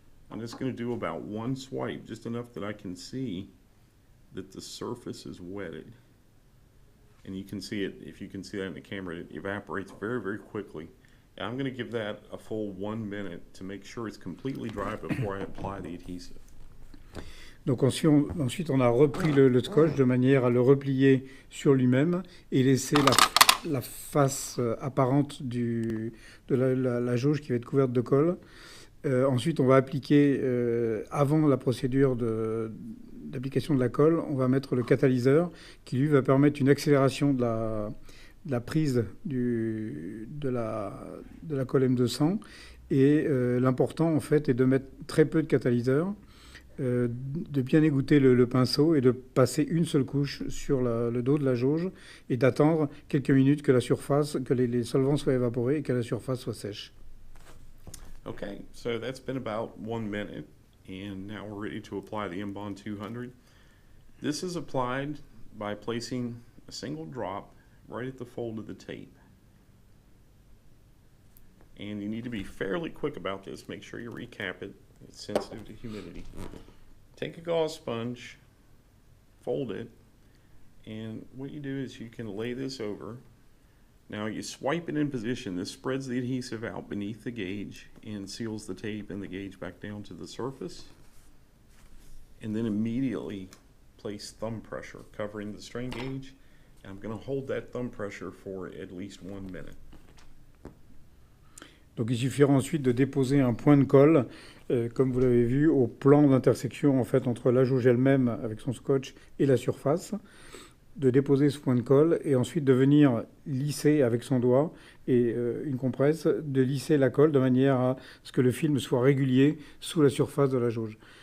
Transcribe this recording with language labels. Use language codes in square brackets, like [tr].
[en] I'm just going to do about one swipe, just enough that I can see that the surface is wetted. And you can see it, if you can see that in the camera, it evaporates very, very quickly. And I'm going to give that a full 1 minute to make sure it's completely dry before I apply the adhesive. [fr] Donc ensuite on a repris le scotch de manière à le replier sur lui-même et laisser la face apparente de la jauge qui va être couverte de colle. Ensuite on va appliquer, avant la procédure d'application de la colle, on va mettre le catalyseur qui lui va permettre une accélération de la prise de la colle M200. Et l'important en fait est de mettre très peu de catalyseur, de bien égoutter le pinceau et de passer une seule couche sur le dos de la jauge et d'attendre quelques minutes que les solvants soient évaporés et que la surface soit sèche. [en] Okay, so that's been about 1 minute, and now we're ready to apply the Embond 200. This is applied by placing a single drop right at the fold of the tape. And you need to be fairly quick about this. Make sure you recap it. It's sensitive to humidity. Take a gauze sponge, fold it, and what you do is you can lay this over. Now you swipe it in position. This spreads the adhesive out beneath the gauge and seals the tape and the gauge back down to the surface. And then immediately place thumb pressure covering the strain gauge. And I'm going to hold that thumb pressure for at least 1 minute. [fr] Donc il suffira ensuite de déposer un point de colle, comme vous l'avez vu, au plan d'intersection en fait, entre la jauge elle-même avec son scotch et la surface, de déposer ce point de colle et ensuite de venir lisser avec son doigt et une compresse, de lisser la colle de manière à ce que le film soit régulier sous la surface de la jauge.